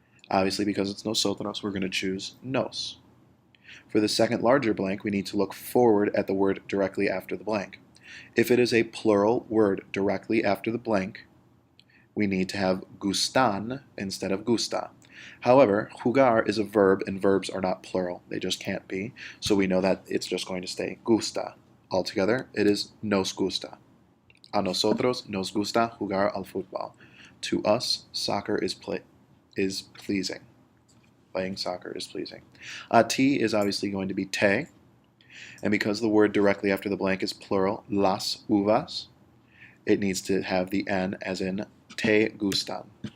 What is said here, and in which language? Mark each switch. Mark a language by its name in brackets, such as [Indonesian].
[English] Obviously, because it's nosotros, we're going to choose nos. For the second larger blank, we need to look forward at the word directly after the blank. If it is a plural word directly after the blank, we need to have gustan instead of gusta. However, jugar is a verb, and verbs are not plural. They just can't be. So we know that it's just going to stay gusta Altogether, it is [Spanish] nos gusta. A nosotros nos gusta jugar al fútbol. [English] To us, soccer is pleasing. Playing soccer is pleasing. A ti is obviously going to be te, and because the word directly after the blank is plural, [Spanish] las uvas, [English] it needs to have the n as in [Spanish] te gustan.